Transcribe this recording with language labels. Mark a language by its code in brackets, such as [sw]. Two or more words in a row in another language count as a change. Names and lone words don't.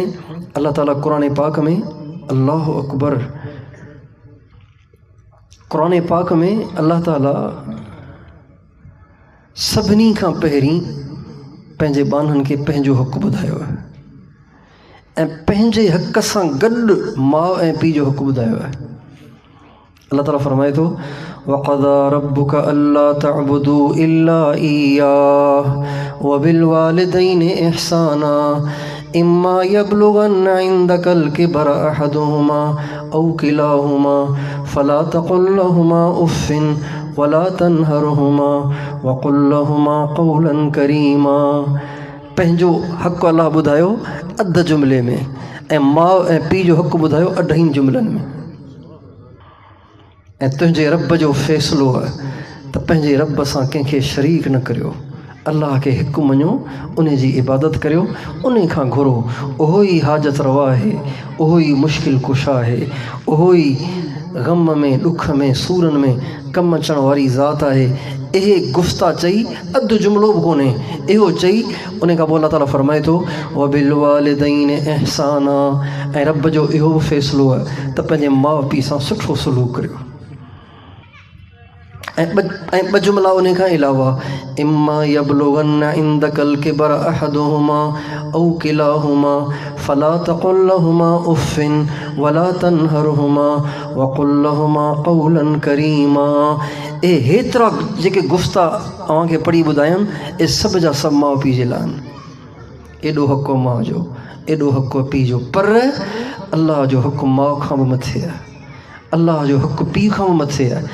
[sd] ऐं अल्लाह ताला क़ुरान पाक में, [ar] الله أكبر, [sd] क़ुरान पाक में अल्लाह ताला सभिनी खां पहिरीं पंहिंजे बाननि खे पंहिंजो हक़ ॿुधायो आहे ऐं पंहिंजे हक़ सां गॾु माउ ऐं पीउ जो हक़ ॿुधायो आहे। अल्लाह ताला फरमाए थो [ar] وقضى ربك ألا تعبدوا إلا إياه وبالوالدين إحسانا إما يبلغن عندك الكبر أحدهما أو كلاهما فلا تقل لهما أف ولا تنهرهما وقل لهما قولا كريما. [sd] पंहिंजो हक़ अल्लाह ॿुधायो अध जुमिले में ऐं माउ ऐं पीउ जो हक़ ॿुधायो अढाई जुमिलनि में। ऐं तुंहिंजे रब जो फ़ैसिलो आहे त पंहिंजे रब सां कंहिंखे शरीक न करियो, अल्लाह खे हिकु मञो, उन जी इबादत करियो, उन खां घुरो। उहो ई हाजत रवा आहे, उहो ई मुश्किल कुशा आहे, उहो ई ग़म में ॾुख में सूरनि में कमु अचण वारी ज़ात आहे। इहे गुफ़्ता चई अधु जुमिलो बि कोन्हे, इहो चई उन खां पोइ अल्लाह ताला फरमाए थो [ar] وبالوالدين إحسانا, [sd] ऐं रब जो इहो बि फ़ैसिलो आहे त पंहिंजे माउ पीउ सां सुठो सलूक करियो। ऐं ॿ जुमिला उन खां अलावा [ar] إما يبلغن عندك الكبر أحدهما أو كلاهما فلا تقل لهما أف ولا تنهرهما وقل لهما قولا كريما. [sd] हेतिरा जेके गुफ़्ता अव्हांखे पढ़ी ॿुधायमि ए सभ जा सभु माउ पीउ जे लाइ आहिनि। एॾो हक़ माउ जो, एॾो हक़ पीउ जो, पर अल्लाह जो हक़ माउ खां बि मथे आहे, अल्लाह जो हक़ पीउ खां बि मथे आहे।